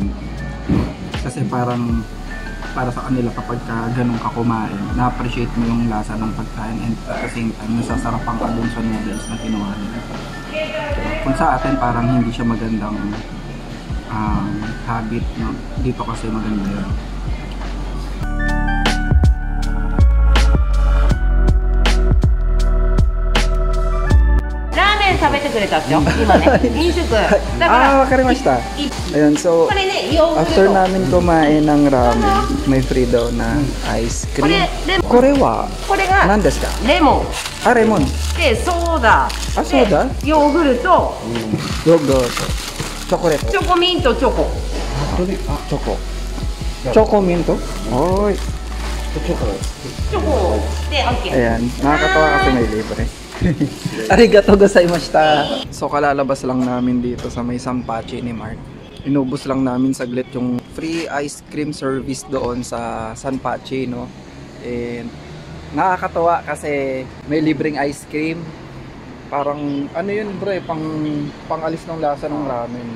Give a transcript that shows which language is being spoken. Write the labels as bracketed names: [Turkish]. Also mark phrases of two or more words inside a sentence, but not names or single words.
[Filipino] Kasi parang para sa kanila kapag ganun ka kumain, na-appreciate mo yung lasa ng pagkain, [English] and at the same time, [Filipino] nasasarapan ka dun sa noodles na ginawa nila. Kung sa atin parang hindi siya magandang habit, no? Dito kasi maganda yun. Wakarimashita. Ayun, so after namin kumain ng ramen, may free daw na ice cream. [Japanese] これは何ですか? Lemon. [Filipino] Ah, lemon. [Japanese] で、ソーダ。 [Filipino] Ah, soda? [Japanese] でヨーグルト。 [Filipino] Yogurt. Chocolate. [Japanese] チョコミントチョコ。 [Filipino] Choco. Choco minto? Oy. [Japanese] チョコで、オッケー。 [Filipino] Ayan, nakakatawa kasi may libre. [Japanese] ありがとうございました. [Filipino] So kalalabas lang namin dito sa may Sanpachi ni Mark. Inubos lang namin saglit yung free ice cream service doon sa Sanpachi, no? And nakakatawa kasi may libreng ice cream. Parang ano yun bro, pang-alis ng lasa ng ramen.